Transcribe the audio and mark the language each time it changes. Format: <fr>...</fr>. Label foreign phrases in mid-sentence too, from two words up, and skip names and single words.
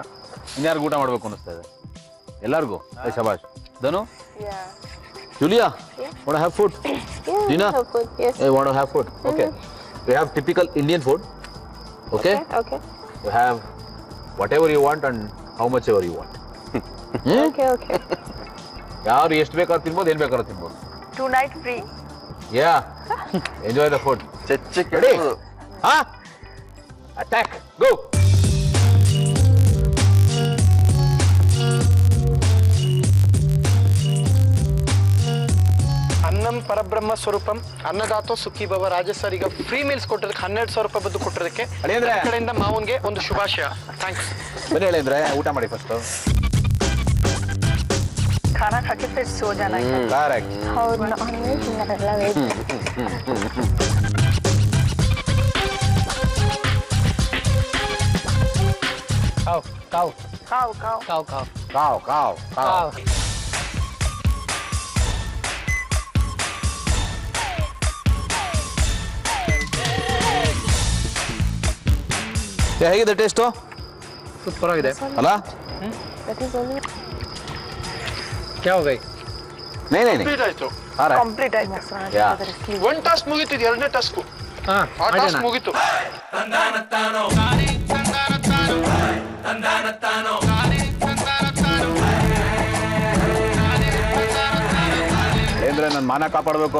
<kn>ಇನ್ಯಾರಿಗೂ ಊಟ ಮಾಡ್ಬೇಕು ಅನಿಸ್ತಾ ಇದೆ ಎಲ್ಲರಿಗೂ. ಶಬಾಷ್. ಧನು,</kn> <en>Julia, want to have food? Dina, hey, want to have food? Okay. We have typical Indian food. Okay. Okay. You have whatever you want and how much ever you want. Okay.</en> <kn>ಯಾರು ಎಷ್ಟು ಬೇಕಾದ್ರೂ ತಿನ್ಬೋದು, ಏನು ಬೇಕಾದ್ರೂ ತಿನ್ಬೋದು.</kn> <en>2 night free. Yeah. Enjoy the food. Ready? Huh? Attack. Go.</en> <sa>ಅನ್ನಂ ಪರಬ್ರಹ್ಮ ಸ್ವರೂಪಂ ಅನ್ನದಾತೋ ಸುಖಿ ಭವ.</sa> <kn>ರಾಜ ಸರ್ ಈಗ</kn> <en>free meals</en> <kn>ಕೊಟ್ಟಿದ್ದಕ್ಕೆ 12,000 ರೂಪಾಯಿ ಬದ್ದು ಕೊಟ್ಟಿದ್ದಕ್ಕೆ ಕಡೆಯಿಂದ ಮಾವನ್ಗೆ ಒಂದು ಶುಭಾಶಯ. ಥ್ಯಾಂಕ್ಸ್. ಬನ್ನಿ ಹೇಳಿದ್ರೆ ಊಟ ಮಾಡಿ ಫಸ್ಟ್.</kn> <hi>खाना खा के फिर सो जाना है. करेक्ट. और नॉनवेज नरला वेज.</hi> <kn>ಕಾವ್. ಹೇಗಿದೆ ಟೇಸ್ಟು? ಸೂಪರ್ ಆಗಿದೆ ಅಲ್ಲ?</kn> <hi>क्या हो गई? नहीं</hi> <kn>ಕಂಪ್ಲೀಟ್ ಆಯ್ತು. ಕಂಪ್ಲೀಟ್ ಆಯ್ತು. ಒಂದು ಟಾಸ್ಕ್ ಮುಗೀತು, ಎರಡನೇ ಟಾಸ್ಕ್ ಆ ಟಾಸ್ಕ್ ಮುಗೀತು. ಅಂದ್ರೆ ನನ್ನ ಮಾನ ಕಾಪಾಡಬೇಕು.</kn>